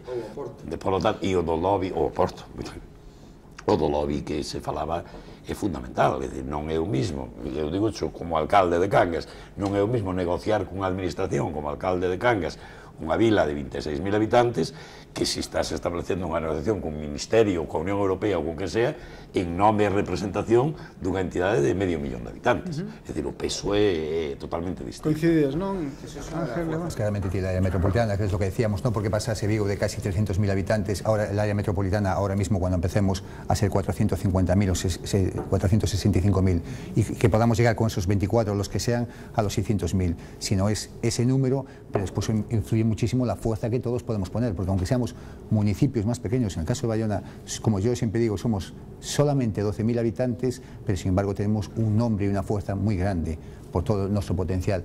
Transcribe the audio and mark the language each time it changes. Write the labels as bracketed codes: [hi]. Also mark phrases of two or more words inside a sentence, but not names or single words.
[gl] Por lo tanto, e o do lobby, o Porto, o do lobby que se falaba é fundamental, é dicir, non é o mismo, eu digo xo como alcalde de Cangas, non é o mismo negociar cunha administración como alcalde de Cangas, unha vila de 26.000 habitantes, que se estás establecendo unha negociación con un ministerio, con a Unión Europea ou con que sea, en nome e representación dunha entidade de medio millón de habitantes. É dicir, o peso é totalmente distinto. Coincides, non? [es] Claramente tiene la área metropolitana, que es lo que decíamos, ¿no? Porque pasase Vigo de casi 300.000 habitantes, ahora el área metropolitana, ahora mismo cuando empecemos a ser 450.000 o 465.000, y que podamos llegar con esos 24, los que sean, a los 600.000. Si no es ese número, pero después influye muchísimo la fuerza que todos podemos poner, porque aunque seamos municipios más pequeños, en el caso de Bayona, como yo siempre digo, somos solamente 12.000 habitantes, pero sin embargo tenemos un nombre y una fuerza muy grande por todo nuestro potencial.